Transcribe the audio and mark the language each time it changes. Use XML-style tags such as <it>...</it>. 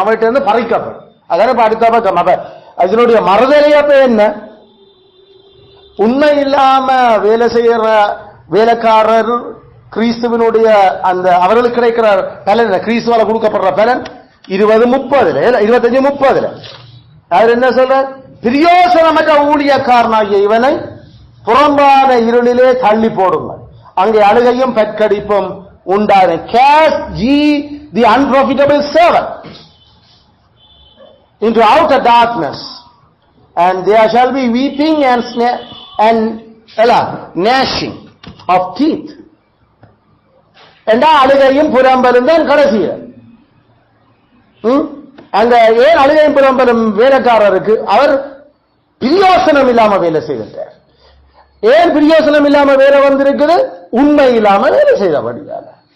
<ta>அவர்கிட்ட இருந்து பறிக்கப்படும். அதான அடுத்த பக்கம். அப்ப அதனுடைய மறுதலையப்ப என்ன, உண்மை இல்லாம வேலை செய்யற வேலைக்காரர் கிறிஸ்துவனுடைய அந்த அவர்களுக்கு கிடைக்கிற பலன், கிறிஸ்துவால கொடுக்கப்படுற பலன் 20-30 25-30 அவர் என்ன சொல்ற, பிரியோசனமற்ற ஊழியக்காரனாகிய இவனை புறம்பான இருளிலே தள்ளி போடுங்கள், அங்கே அழுகையும் பெற்கடிப்பும் உண்டான.</ta> <en>Cast ye the unprofitable servant into outer darkness, and there shall be weeping and gnashing of teeth.</en> <ta>என்றா அழுகையும் புறம்பலும் தான் கடைசியில். அங்க ஏன் அழுகையும் புறம்பலும் வேலைக்காரருக்கு? அவர் பிரியோசனம் இல்லாம வேலை செய்தார். ஏன் பிரியோசனம் இல்லாம வேலை வந்திருக்குது? உண்மை இல்லாம வேலை செய்தபடியால.</ta>